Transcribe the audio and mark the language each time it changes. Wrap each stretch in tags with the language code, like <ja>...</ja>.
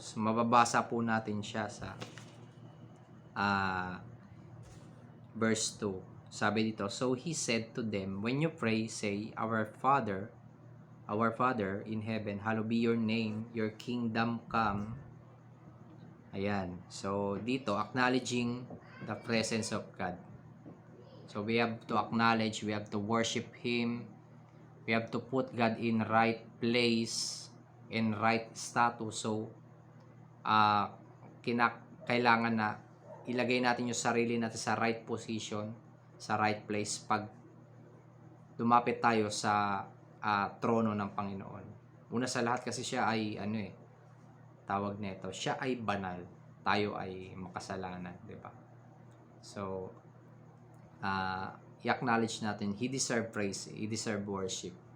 <tl>So, mababasa po natin siya sa verse 2. Sabi dito,</tl> <en>so he said to them, when you pray, say, Our Father in heaven, hallowed be your name, your kingdom come. Ayan. So, dito, acknowledging the presence of God. So, we have to acknowledge, we have to worship Him, we have to put God in right place, in right status.</en> <tl>So, kailangan na ilagay natin yung sarili natin sa right position, sa right place pag lumapit tayo sa trono ng Panginoon. Una sa lahat kasi siya ay tawag nito, siya ay banal, tayo ay makasalanan, di ba?</tl> <en>So,</en> <tl>i-acknowledge natin,</tl> <en>He deserve praise, He deserve worship.</en>